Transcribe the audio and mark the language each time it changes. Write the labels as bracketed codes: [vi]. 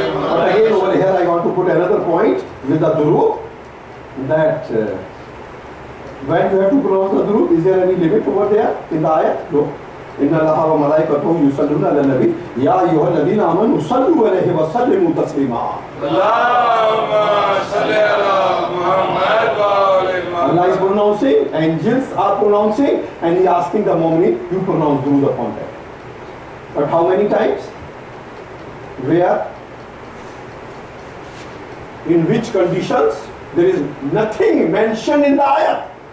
[en] But again over here I want to put another point with the durood, that when you have to pronounce the durood, is there any limit over there in the ayat? No. [ar] إن الله وملائكته يصلون على النبي يا أيها الذين آمنوا صلوا عليه وسلموا تسليما. اللهم صل على محمد وآل محمد. [en] Allah is pronouncing, angels are pronouncing, and He is asking the mu'min, you pronounce durood upon them. But how many times? Where? In which conditions? There is nothing mentioned in the ayat.